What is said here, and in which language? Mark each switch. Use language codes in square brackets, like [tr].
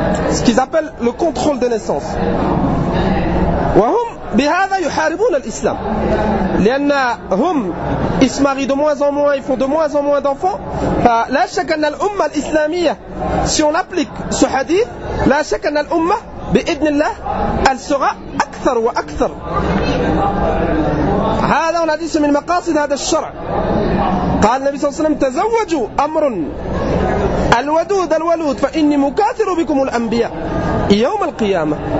[fr] Ce qu'ils appellent le contrôle des naissances. [ar] وهم بهذا يحاربون الإسلام. لأن هم [fr] ils se marient de moins en moins, ils font de moins en moins d'enfants. [ar] فلا شك أن الأمة الإسلامية [fr] si on applique ce hadith, [ar] لا شك أن الأمة بإذن الله [fr] elle sera [ar] أكثر وأكثر. هذا هو الحديث من مقاصد هذا الشرع. قال النبي صلى الله عليه وسلم تزوجوا أمر الودود الولود فإني مكاثر بكم الأنبياء يوم القيامة.